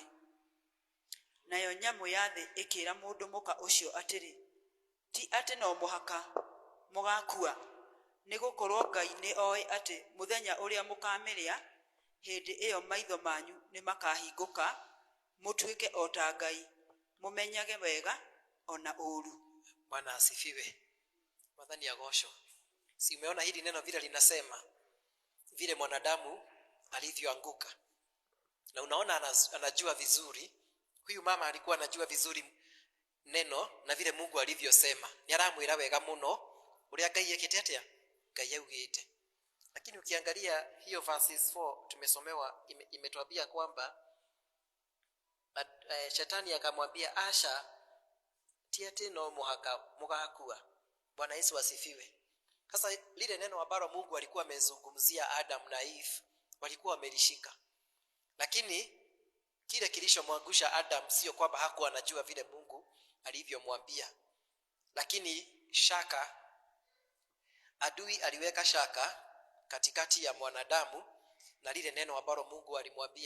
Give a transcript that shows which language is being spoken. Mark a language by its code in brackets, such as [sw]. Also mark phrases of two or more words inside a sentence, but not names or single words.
[ki] Nayo nyamũ ya thĩ ĩkĩra mũndũ mũka ũcio atĩrĩ, ti atĩ no mũhaka mũgakua, nĩ gũkorwo Ngai nĩ oĩ atĩ mũthenya ũrĩa mũkamĩrĩa, hĩndĩ ĩyo maitho manyu nĩ makahingũka, mũtuĩke o ta Ngai, mũmenyage wega ona ũũru. [sw] Bwana asifiwe. [ki] Mwathani agocwo. [sw] Si umeona hili neno vile linasema vile mwanadamu alivyoanguka. Na unaona anajua vizuri. Huyu mama alikuwa anajua vizuri neno na vile Mungu alivyosema. [ki] Ni aramwira wega muno uria Ngai yekete atia? Ngai yaugite. [sw] Lakini ukiangalia hiyo verses 4 tumesomewa imetuambia kwamba shetani akamwambia Asha [ki] tiati no muhaka mugakua. [sw] Bwana Yesu asifiwe. Sasa lile neno ambalo Mungu alikuwa amezungumzia Adam na Eve walikuwa wamelishika. Lakini kile kilichomwangusha Adam sio kwamba hakuwa anajua vile Mungu alivyomwambia. Lakini shaka, adui aliweka shaka katikati ya mwanadamu na lile neno ambalo Mungu alimwambia.